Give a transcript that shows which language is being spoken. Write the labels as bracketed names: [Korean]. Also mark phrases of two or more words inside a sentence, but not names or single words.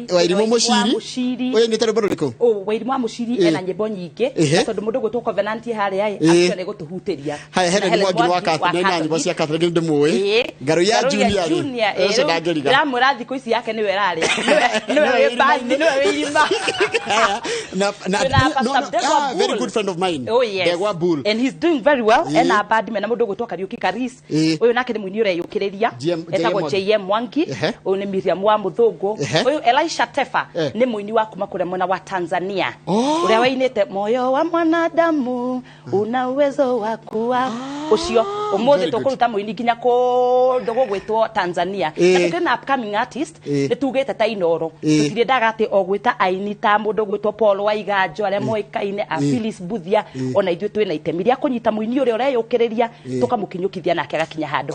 [Kikuyu] Wairimũ Mũciri ũyũ nĩ tũrĩ Wairimũ wa Mũciri ena nyĩmbo nyingĩ tondũ mũndũ gwĩtwo Covenant harĩa acio nĩ gũtũhutĩria haya Helen Mwangi wa Catholic na nyĩmbo cia Catholic ndĩmũĩ Ngaru ya Junior ũcio ndangĩriga ndamũra thikũ ici yake nĩwe rarĩ nĩwe bandi nĩwe wĩirima [English] very good friend of mine [Kikuyu] Begwa Bull [English] and he's doing very well [Kikuyu] ena band mena mũndũ gwĩtwo Kariuki Karis ũyũ nake nĩ mũini ũreyũkĩrĩria etagwo JM Mwangi ũyũ nĩ Miriam wa Mũthũngũ ũyũ Elisha Tefa nĩ mũini wa kuma kũrĩa mwena wa Tanzania ũrĩa wainĩte [Swahili] moyo wa mwanadamu una uwezo wa kuwa [Kikuyu] ucio umuthi tukuruta muini nginya kundu gugwitwo Tanzania na [English] upcoming artist [Kikuyu] nitugite ta Inoro tutire ndaga ati ogwita aini ta mundu gwitwo Paul Waiganjo aria moikaine Phyllis Buthia ona ithuĩ twina itemi ria kunyita muini uria ureyukiriria tukamukinyukithia nake agakinya handu